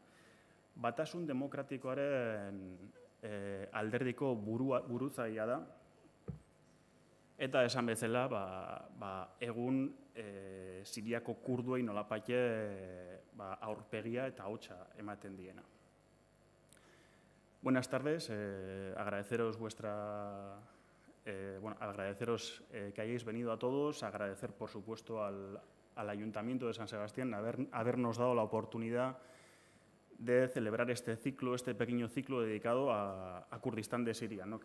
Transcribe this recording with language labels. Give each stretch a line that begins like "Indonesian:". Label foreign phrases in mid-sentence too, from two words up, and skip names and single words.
Basque: Batasun demokratikoaren alderdiko buruzagia da, eta esan bezala egun Siriako kurduei nolapait aurpegia eta ahotsa ematen diena.
Spanish: Buenas tardes, agradeceros que hayáis venido a todos, agradecer por supuesto al Ayuntamiento de San Sebastián habernos dado la oportunidad de celebrar este pequeño ciclo dedicado a Kurdistán de Siria, ¿no?